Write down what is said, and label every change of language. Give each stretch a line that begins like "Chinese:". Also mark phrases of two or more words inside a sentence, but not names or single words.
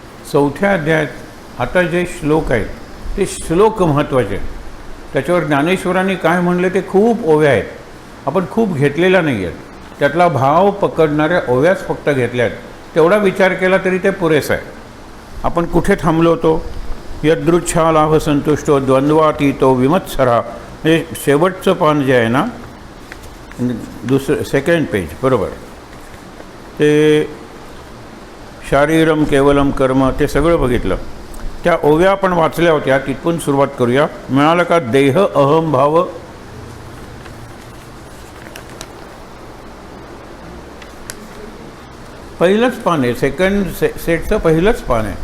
Marathi: चौथ्या अध्यायात आता जे श्लोक आहेत ते श्लोक महत्त्वाचे आहेत. त्याच्यावर ज्ञानेश्वरांनी काय म्हणले ते खूप ओव्या आहेत, आपण खूप घेतलेल्या नाही आहेत. त्यातला भाव पकडणाऱ्या ओव्याच फक्त घेतल्या आहेत. तेवढा विचार केला तरी ते पुरेसं आहे. आपण कुठे थांबलो होतो?
Sanskrit: यदृच्छा लाभ संतुष्टो द्वंद्वातीतो विमत्सरा,
Marathi: म्हणजे शेवटचं पान जे आहे ना,
English: second page,
Marathi: बरोबर, ते
Sanskrit: शारीरम केवलम कर्म
Marathi: ते सगळं बघितलं. त्या ओव्या आपण वाचल्या होत्या, तिथून सुरुवात करूया. मिळालं का? देह अहम भाव. पहिलंच पान आहे, सेकंड सेटचं पहिलंच पान आहे.